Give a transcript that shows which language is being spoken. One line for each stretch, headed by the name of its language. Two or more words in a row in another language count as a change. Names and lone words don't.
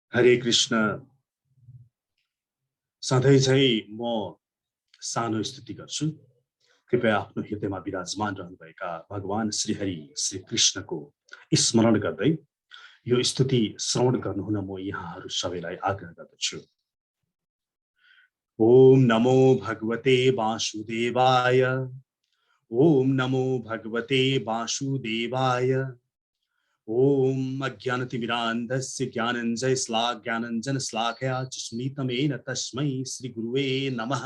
Nepali: हरे कृष्ण। सधैँ चाहिँ म सानो स्तुति गर्छु। कृपया आफ्नो हृदयमा विराजमान रहनुभएका भगवान श्री हरि श्री कृष्णको स्मरण गर्दै यो स्तुति श्रवण गर्नुहुन म यहाँहरू सबैलाई आग्रह गर्दछु।
Sanskrit: ओम नमो भगवते वासुदेवाय। ओम नमो भगवते वासुदेवाय। ओम अज्ञानतिमिरान्धस्य ज्ञानञ्जनशलाकया चष्मितमेन तस्मै श्री गुरुवे नमः।